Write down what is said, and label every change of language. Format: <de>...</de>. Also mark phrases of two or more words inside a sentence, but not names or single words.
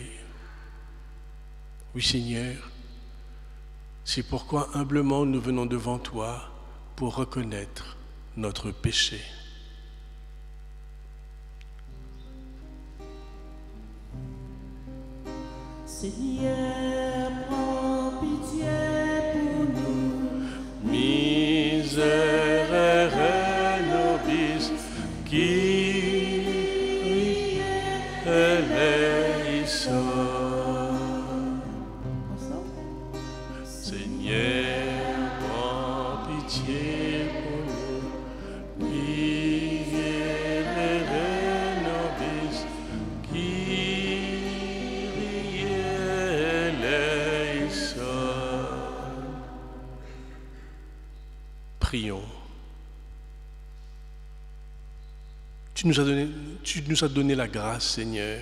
<fr>Oui Seigneur, c'est pourquoi humblement nous venons devant toi pour reconnaître notre péché. Seigneur, prends pitié pour nous.</fr> <la>Miserere nobis,</la> <el>qui eleison.</el> <fr>Seigneur, prends pitié pour nous.</fr> <la>Miserere nobis,</la> <fr>qui prions. Tu nous as donné la grâce, Seigneur.</fr>